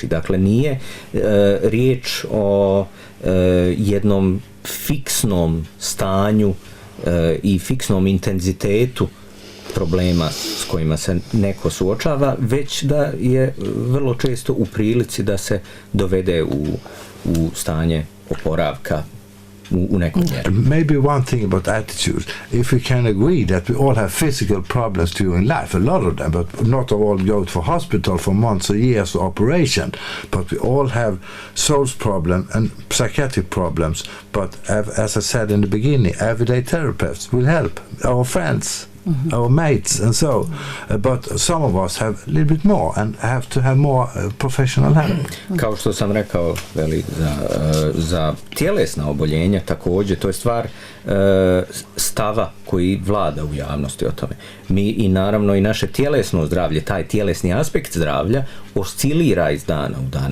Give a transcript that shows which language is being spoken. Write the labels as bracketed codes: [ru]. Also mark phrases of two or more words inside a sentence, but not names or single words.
[bs] Dakle, nije riječ o jednom fiksnom stanju i fiksnom intenzitetu problema s kojima se neko suočava, već da je vrlo često u prilici da se dovede u stanje oporavka u nekom mjeru. [en] Maybe one thing about attitude, if we can agree that we all have physical problems during life, a lot of them, but not all go to hospital for months or years of operation, but we all have soul problems and psychiatric problems, but as I said in the beginning, everyday therapists will help, our friends, our mates, and so, but some of us have a little bit more and have to have more professional help. [bs] Kao što sam rekao, za tjelesna oboljenja također, to je stvar stava koji vlada u javnosti o tome. Mi i naravno i naše tjelesno zdravlje, taj tjelesni aspekt zdravlja oscilira iz dana u dan.